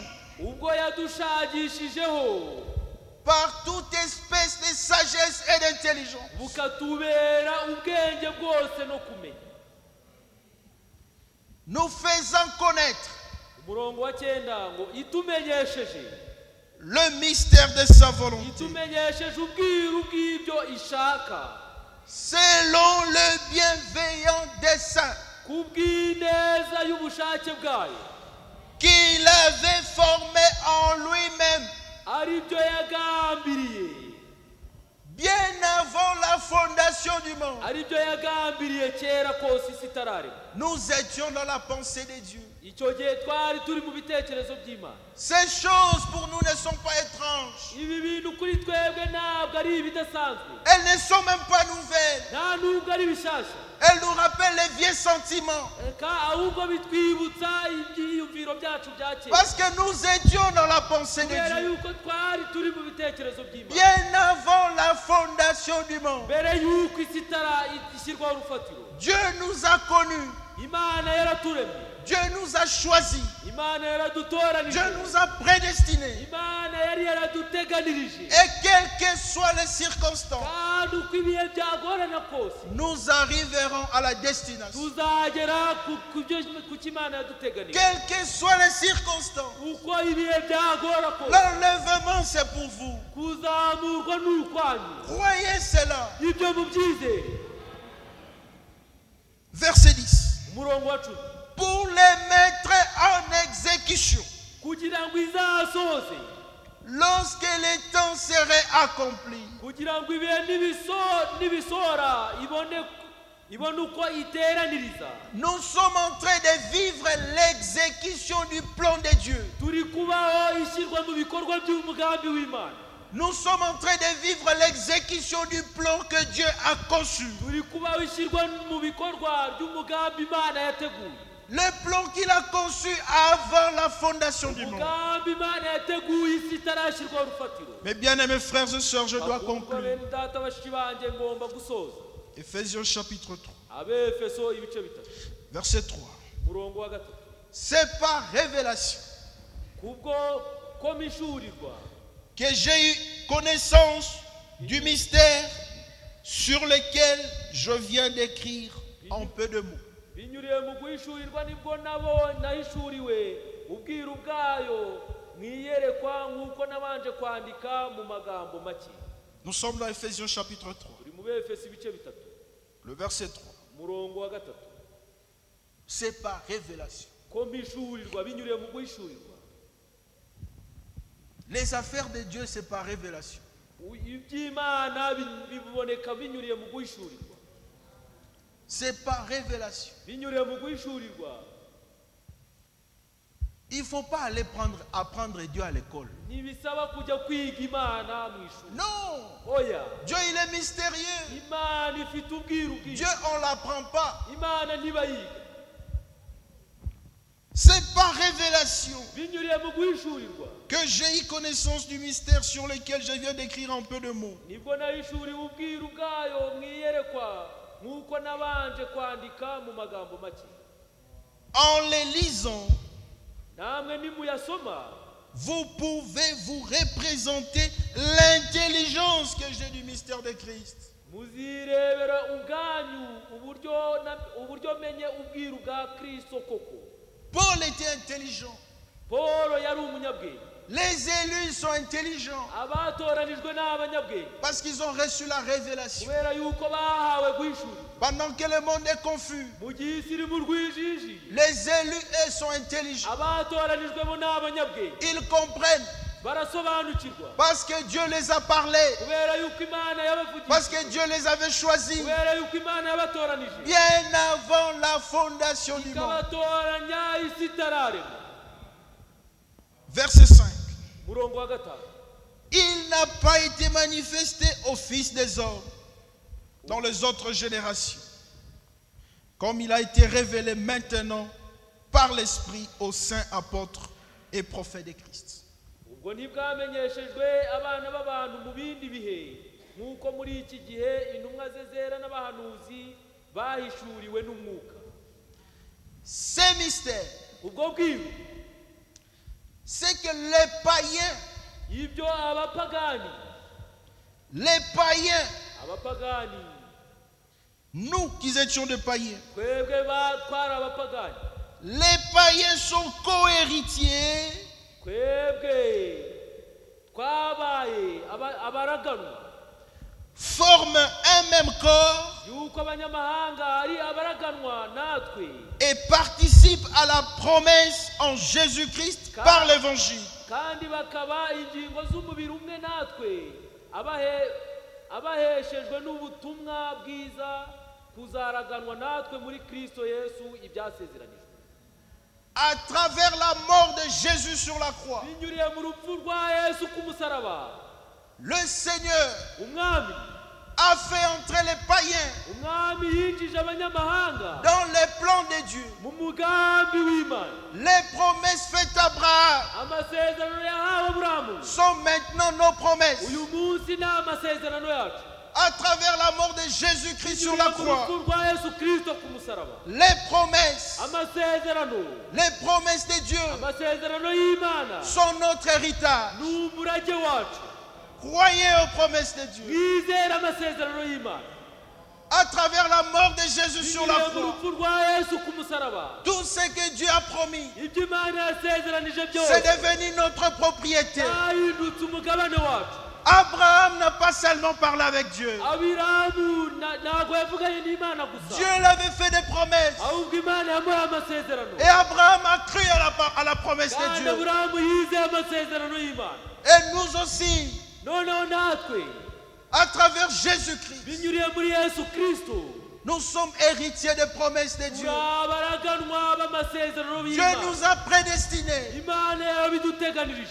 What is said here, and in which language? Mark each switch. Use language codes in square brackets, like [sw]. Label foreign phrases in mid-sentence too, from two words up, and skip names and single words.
[rw] ubwo yadushagishijeho [fr] par toute espèce de sagesse et d'intelligence. [rw] bukatubera ubwenge bwose no kumenya. [fr] Nous faisant connaître [rw] umurongo wa 9 ngo itumenyesheje [fr] le mystère de sa volonté. [rw] itumenyesheje ubwiru bw'ibyo ishaka, [fr] Selon le bienveillant dessein [rw] kubw'ineza y'ubushake bwayo, [fr] qu'il avait formé en lui-même [rw] ari byo yagambiriye, [fr] bien avant la fondation du monde. [rw] ari byo yagambiriye kera kose isi itararema. [fr] Nous étions dans la pensée de Dieu. [rw] icyo gihe twari turi mu bitekerezo by'Imana. [fr] Ces choses pour nous ne sont pas étranges. [rw] ibi bintu kuri twebwe ntabwo ari ibidasanzwe, [fr] Elles ne sont même pas nouvelles. [rw] nta nubwo ari bishyashya, [fr] Elles nous rappellent les vieux sentiments. [rw] ahubwo bitwibutsa ibyiyumviro byacu bya kera, [fr] Parce que nous étions dans la pensée de [rw] kubera [fr] Dieu. [rw] yuko twari turi mu bitekerezo by'Imana [fr] Bien avant la fondation du monde. [rw] mbere yuko isi ishyirwaho urufatiro. [fr] Dieu nous a connus. [rw] Imana yaraturemye, [fr] Dieu nous a choisis. [rw] Imana yaradutoranije, [fr] Dieu nous a prédestinés. [rw] Imana yari yaraduteganirije. [fr] Et quelles que soient les circonstances, [rw] kandi uko ibihe byagorana kose [fr] nous arriverons à la destination. [rw] tuzagera ku cyo Imana yaduteganije. [fr] Quelles que soient les circonstances, [rw] uko ibihe byagora kose [fr] l'enlèvement c'est pour vous. [rw] kuzamurwa ni ukwanyu. [fr] Croyez cela. [rw] ibyo mubyizere. [fr] Verset 10. [rw] umurongo wa 10, [fr] Pour les mettre en exécution [rw] kugira ngo izasoze [fr] lorsque les temps seraient accomplis, [rw] kugira ngo ibihe nibisora ibone uko iteraniriza. [fr] nous sommes en train de vivre l'exécution du plan de Dieu. [rw] turi kubaho ishyirwa mu bikorwa by'umugambi w'Imana. [fr] Nous sommes en train de vivre l'exécution du plan que Dieu a conçu. [rw] turi kubaho ishyirwa mu bikorwa by'umugambi Imana yateguye. [fr] Le plan qu'il a conçu avant la fondation du monde. [rw] umugambi Imana yateguye isi itarashyirwaho urufatiro. [fr] Mes bien-aimés frères et sœurs, je dois conclure. [rw] bene data bashiki banjye ngomba gusoza. [fr] Ephésiens chapitre 3, [rw] Abefeso ibice bitatu [fr] verset 3. [rw] umurongo wa gatatu. [fr] C'est par révélation [rw] kubwo ko mishurirwa [fr] que j'ai eu connaissance du mystère sur lequel je viens d'écrire en peu de mots. [rw] binyuriye mu guhishurirwa nibwo nahishuriwe ubwiru bwayo mwiyerekwa nk'uko nabanje kwandika mu magambo make. [fr] Nous sommes dans Ephésiens chapitre 3, [rw] turi mu Befeso ibice bitatu [fr] le verset 3. [rw] umurongo wa gatatu. [fr] C'est par révélation. [rw] ko mishurirwa binyuriye mu guhishurirwa. [fr] Les affaires de Dieu, c'est par révélation. [rw] iby'Imana biboneka binyuriye mu guhishurirwa. [fr] C'est par révélation. [rw] binyuriye mu guhishurirwa. [fr] Il ne faut pas aller apprendre Dieu à l'école. [rw] ntibisaba kujya kwiga Imana mu ishuri. [fr] Non. [rw] oya, [fr] Dieu, il est mystérieux. [rw] Imana ifite ubwiru bwinshi. [fr] Dieu, on ne l'apprend pas. [rw] Imana ntibayiga. [fr] C'est par révélation [rw] binyuriye mu guhishurirwa [fr] que j'ai eu connaissance du mystère sur lequel je viens d'écrire en peu de mots. [rw] nibwo nahishuriwe ubwiru bwayo mwiyerekwa nk'uko nabanje kwandika mu magambo make. [fr] En les lisant, [rw] namwe nimuyasoma [fr] vous pouvez vous représenter l'intelligence que j'ai du mystère de Christ. [rw] muzirebera ubwanyu uburyo menye ubwiru bwa Kristo koko. [fr] Paul était intelligent. [rw] Paul yari umunyabwenge. [fr] Les élus sont intelligents [rw] abatoranijwe n'abanyabwenge [fr] parce qu'ils ont reçu la révélation. [rw] kubera yuko bahawe guhishurirwa. [fr] Pendant que le monde est confus, [rw] mu gihe isi iri mu rwijiji, [fr] les élus, eux, sont intelligents. [rw] abatoranijwemo n'abanyabwenge [fr] Ils comprennent [rw] barasobanukirwa [fr] parce que Dieu les a parlé, [rw] kubera yuko Imana yabavugije, [fr] parce que Dieu les avait choisis [rw] kubera yuko Imana yabatoranije [fr] bien avant la fondation du monde. [rw] ikabatoranya isi itararema. [fr] Verset 5. [rw] murongo wa gatanu. [fr] Il n'a pas été manifesté au Fils des hommes dans les autres générations, comme il a été révélé maintenant par l'Esprit aux saints apôtres et prophètes de Christ. [rw] ubwo ntibwamenyeshejwe abana b'abantu mu bindi bihe nk'uko muri iki gihe intumwa ze zera n'abahanuzi bahishuriwe n'umwuka. [fr] Ces mystères, [rw] ubwo bwiru [fr] c'est que les païens, [rw] ibyo abapagani [fr] nous qui étions des païens, [rw] twebwe batwara abapagani, [fr] les païens sont co-héritiers [rw] twebwe twabaye abaraganwa, [fr] forment un même corps [rw] yuko abanyamahanga ari abaraganwa natwe [fr] et participent à la promesse en Jésus-Christ par l'évangile. [rw] kandi bakaba ingingo z'umubiri umwe natwe abaheshejwe n'ubutumwa bwiza kuzaraganwa natwe muri Kristo Yesu ibyasezeranijwe. [fr] À travers la mort de Jésus sur la croix, [rw] binyuriye mu rupfu rwa Yesu ku musaraba, [fr] le Seigneur [rw] umwami [fr] a fait entrer les païens [rw] umwami yinjije abanyamahanga [fr] dans les plans de Dieu. [rw] mu mugambi w'Imana. [fr] Les promesses faites à Abraham [rw] amasezerano yahawe Aburahamu [fr] sont maintenant nos promesses. [rw] uyu munsi ni amasezerano yacu. [fr] À travers la mort de Jésus-Christ sur la croix, [rw] urupfu rwa Yesu Kristo ku musaraba, [fr] les promesses de Dieu [rw] amasezerano y'Imana [fr] sont notre héritage. [rw] ni umurage wacu. [fr] Croyez aux promesses de Dieu. [rw] mwizere amasezerano y'Imana. [fr] À travers la mort de Jésus sur la [rw] binyuriye mu [fr] croix, [rw] rupfu rwa Yesu ku musaraba, [fr] tout ce que Dieu a promis, [rw] ibyo Imana yasezeranije [fr] c'est [rw] byose [fr] devenu notre propriété. [rw] byahindutse umugabane wacu. [fr] Abraham n'a pas seulement parlé avec Dieu. [rw] abiramu ntabwo yavuganye n'imana gusa [fr] Dieu l'avait fait des promesses. [rw] ahubwo imana yamuhaye amasezerano [fr] Et Abraham a cru à la promesse de [rw] kandi [fr] Dieu. [rw] aburahamu yizeye amasezerano y'imana [fr] Et nous aussi, [rw] noneho natwe [fr] à travers Jésus-Christ, [rw] binyuriye muri yesu kristo [fr] nous sommes héritiers des promesses de Dieu. [rw] turi abaraganwa b'amasezerano [fr] Dieu [rw] y'imana [fr] nous a prédestinés. [rw] imana yabiduteganirije